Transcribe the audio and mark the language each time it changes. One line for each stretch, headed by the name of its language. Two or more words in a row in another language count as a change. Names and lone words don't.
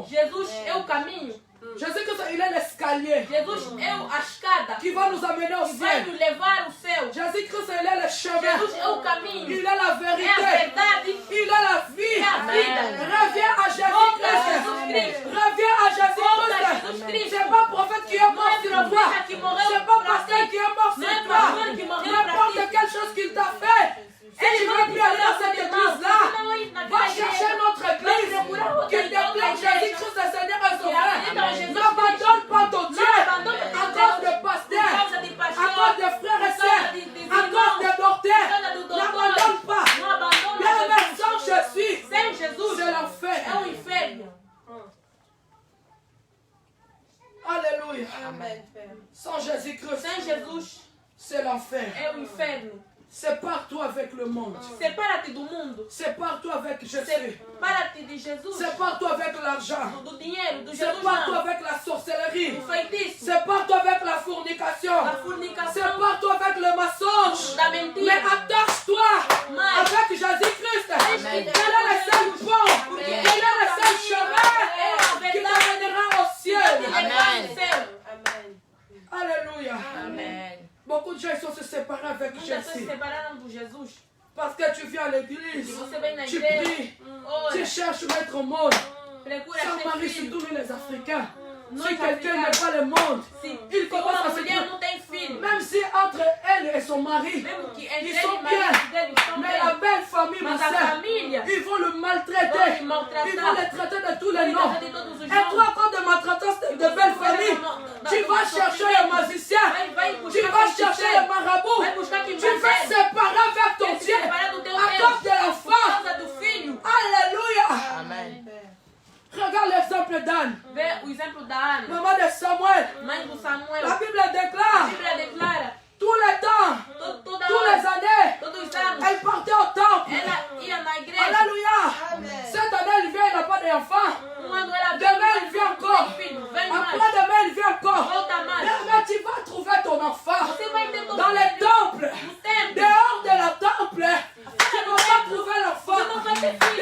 Portuguese: Jesus é o caminho.
French: Jésus-Christ, il est l'escalier
Portuguese: Jesus é a escada
French: qui va nous amener au
Portuguese: que vai
French: ciel.
Portuguese: nos levar ao céu.
French: Jésus-Christ, il est le chemin.
Portuguese: Jesus é o caminho.
French: Il est la
Portuguese: É a
French: vérité.
Portuguese: verdade.
French: Il est la vie.
Portuguese: É a vida.
French: Reviens à
Portuguese: Volta a
French: Jésus-Christ.
Portuguese: Jesus Cristo.
French: Reviens à
Portuguese: Volta a
French: Jésus-Christ.
Portuguese: Jesus Cristo.
French: C'est pas prophète qui est
Portuguese: Não
French: mort
Portuguese: é
French: sur toi.
Portuguese: profeta que morreu
French: C'est pas
Portuguese: pra
French: pasteur
Portuguese: ti.
French: qui est mort
Portuguese: Não
French: sur
Portuguese: é
French: toi.
Portuguese: pastor que morreu pra
French: N'importe
Portuguese: ti.
French: quelle chose qu'il t'a fait. Si
Portuguese: Ele
French: tu
Portuguese: vai
French: veux
Portuguese: te
French: plus aller dans
Portuguese: fazer
French: cette
Portuguese: algo de mal.
French: église-là,
Portuguese: Você não ir
French: va
Portuguese: naquela
French: chercher
Portuguese: igreja.
French: notre église
Portuguese: procurar outra
French: qui déclare
Portuguese: igreja.
French: Jésus-Christ le Seigneur et
Portuguese: Que
French: Sauveur.
Portuguese: acredita em Jesus
French: N'abandonne pas ton Dieu
Portuguese: Não abandone
French: à
Portuguese: teu
French: cause
Portuguese: Deus.
French: de pasteurs,
Portuguese: Por causa de
French: à
Portuguese: pastor,
French: cause de frères et
Portuguese: por
French: sœurs,
Portuguese: causa de
French: à cause
Portuguese: irmãos,
French: de docteurs.
Portuguese: por causa do doutor.
French: N'abandonne pas.
Portuguese: Não abandona
French: Bien aimé,
Portuguese: Jesus.
French: sans Jésus,
Portuguese: Sem Jesus
French: c'est l'enfer.
Portuguese: é o inferno.
French: Alléluia. Amen, Père. Sans Jésus-Christ,
Portuguese: Sem Jesus
French: c'est l'enfer.
Portuguese: é o inferno.
French: Sépare-toi avec le monde.
Portuguese: Separa-te do mundo.
French: Sépare-toi avec Jésus.
Portuguese: Separa-te de Jesus.
French: Sépare-toi avec l'argent.
Portuguese: Do dinheiro, do Jesus
French: Sépare-toi
Portuguese: não.
French: avec la sorcellerie.
Portuguese: Do feitiço.
French: Sépare-toi avec la fornication.
Portuguese: Da fornicação.
French: Sépare-toi avec le mensonge.
Portuguese: Da
French: Mais
Portuguese: mentira.
French: attache-toi
Portuguese: Mas
French: avec Jésus-Christ. Amen. Il est le seul pont. Il est le seul chemin qui t'amènera au ciel. Amen. Amen. Alléluia. Amen. Beaucoup de gens ils sont se séparés avec
Portuguese: Muitas pessoas se
French: Jésus.
Portuguese: separaram do Jesus.
French: Parce que tu viens à
Portuguese: E
French: l'église.
Portuguese: você vem na
French: Tu
Portuguese: igreja,
French: pries.
Portuguese: ora,
French: Tu cherches mettre au monde.
Portuguese: procura
French: Sans
Portuguese: ser
French: mari,
Portuguese: filho.
French: surtout nous les Africains.
Portuguese: Nós
French: Si quelqu'un
Portuguese: africanos,
French: n'est pas le monde,
Portuguese: se
French: il commence
Portuguese: uma
French: à se
Portuguese: mulher
French: dire,
Portuguese: não tem filho,
French: même si entre elle et son mari,
Portuguese: mesmo que
French: ils
Portuguese: entre
French: sont
Portuguese: ele e o marido
French: bien,
Portuguese: dele estão
French: mais la
Portuguese: bem,
French: belle famille, ma
Portuguese: mas a
French: soeur,
Portuguese: família
French: ils vont le
Portuguese: vão
French: maltraiter.
Portuguese: lhe maltratar.
French: Ils vont le traiter de tous les
Portuguese: Vão lhe
French: noms.
Portuguese: tratar de todos os
French: Et
Portuguese: nomes.
French: toi, quand de maltraitance de belle famille, tu vas chercher les magiciens, tu vas chercher les marabouts,
Portuguese: Vai buscar quem
French: tu
Portuguese: vai
French: vas
Portuguese: ser.
French: séparer avec ton
Portuguese: Vai se
French: Dieu
Portuguese: separar do teu
French: à
Portuguese: Deus
French: cause de
Portuguese: por
French: l'enfant.
Portuguese: causa do filho.
French: Alléluia.
Portuguese: Amém.
French: Regarde l'exemple d'Anne,
Portuguese: Vê o exemplo da Ana,
French: maman de Samuel.
Portuguese: mãe do Samuel.
French: La Bible
Portuguese: A
French: déclare,
Portuguese: Bíblia declara,
French: tous les temps,
Portuguese: toda
French: tous les
Portuguese: hora,
French: années,
Portuguese: todos os anos,
French: elle partait au temple.
Portuguese: ela ia na igreja.
French: Alléluia.
Portuguese: Amen.
French: Cette année, elle vient, elle n'a pas d'enfant.
Portuguese: Ano ela
French: Demain, elle vient encore.
Portuguese: filho, vem mais.
French: Après demain, elle vient encore.
Portuguese: Volta mais.
French: Mais tu vas trouver ton enfant
Portuguese: Você vai ter todo
French: dans les temples.
Portuguese: no templo.
French: Dehors de la temple, tu ne vas pas trouver
Portuguese: Você não
French: l'enfant.
Portuguese: vai ter